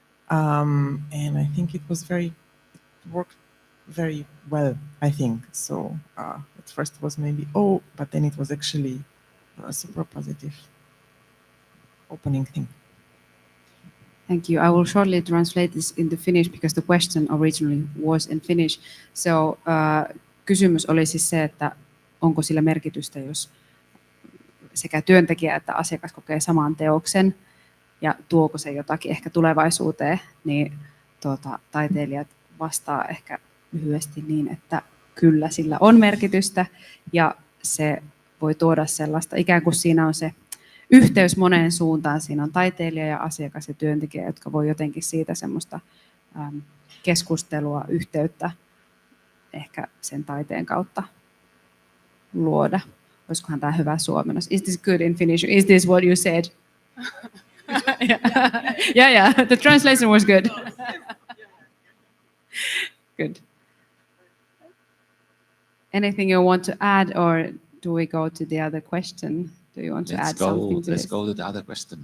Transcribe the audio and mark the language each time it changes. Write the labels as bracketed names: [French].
[English] And I think it worked very well, I think. So at first it was maybe, but then it was actually a super positive opening thing. Thank you. I will shortly translate this into Finnish because the question originally was in Finnish. [Finnish] So kysymys oli siis se, että onko sillä merkitystä, jos sekä työntekijä että asiakas kokee saman teoksen ja tuoko se jotakin ehkä tulevaisuuteen, niin taiteilijat vastaa ehkä lyhyesti niin, että kyllä sillä on merkitystä ja se voi tuoda sellaista, ikään kuin siinä on se yhteys moneen suuntaan. Siinä on taiteilija ja asiakas ja työntekijä, jotka voi jotenkin siitä semmoista keskustelua, yhteyttä ehkä sen taiteen kautta luoda. Olisikohan tämä hyvä suomennos? [English] Is this good in Finnish? Is this what you said? Yeah. The translation was good. Good. Anything you want to add, or do we go to the other question? Do you want to add something to Let's this? go to the other question.